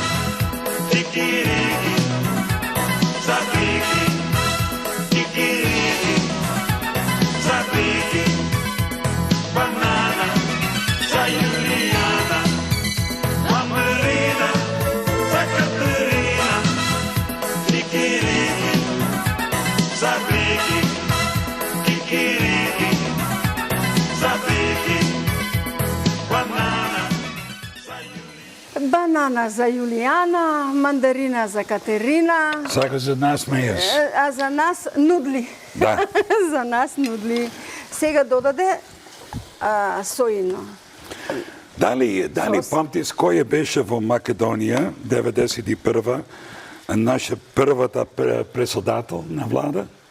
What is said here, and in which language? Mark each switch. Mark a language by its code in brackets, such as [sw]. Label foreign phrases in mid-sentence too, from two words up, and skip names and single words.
[mk] Кикирики, за Вики, кикирики, за Вики, банана, за Јулијана, мандарина, за Катерина. Кикирики, за Вики, кикирики, за Вики, банана, за Јулијана. Банана за Јулијана, мандарина за Катерина, Сега за нас смееш. а за нас нудли. Да. За нас нудли. Сега додаде соино. Дали Сос. памтиш кој беше во Македонија 91 наша првата председател на влада?